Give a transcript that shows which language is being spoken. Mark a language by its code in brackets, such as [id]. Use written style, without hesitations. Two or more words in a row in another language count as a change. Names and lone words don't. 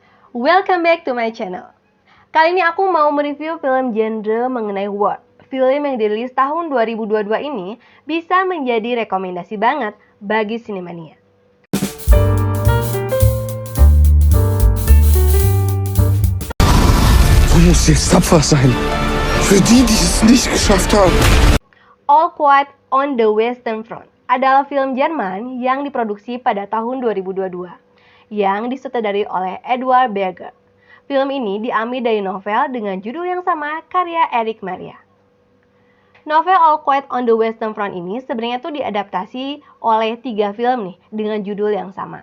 [en] Welcome back to my channel. [id] Kali ini aku mau mereview film genre mengenai war. Film yang dirilis tahun 2022 ini bisa menjadi rekomendasi banget bagi sinemania. [de] Du musst jetzt tapfer sein. Für die, die es nicht geschafft haben. [id] All Quiet on the Western Front adalah film Jerman yang diproduksi pada tahun 2022 yang disutradari oleh Edward Berger. Film ini diambil dari novel dengan judul yang sama karya Erich Maria. Novel All Quiet on the Western Front ini sebenarnya tuh diadaptasi oleh 3 film nih dengan judul yang sama.